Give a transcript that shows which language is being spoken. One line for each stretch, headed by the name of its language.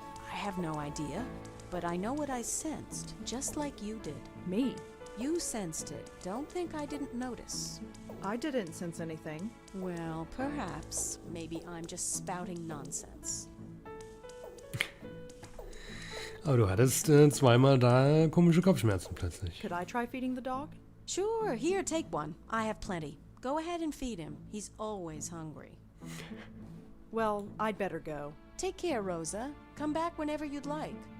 English: I have no idea, but I know what I sensed, just like you did. Me? You sensed it. Don't think I didn't notice. I didn't sense anything. Well, perhaps. Maybe I'm just spouting nonsense.
German: Aber du hattest zweimal da komische Kopfschmerzen plötzlich.
English: Could I try feeding the dog? Sure, here, take one. I have plenty. Go ahead and feed him. He's always hungry. Well, I'd better go. Take care, Rosa. Come back whenever you'd like.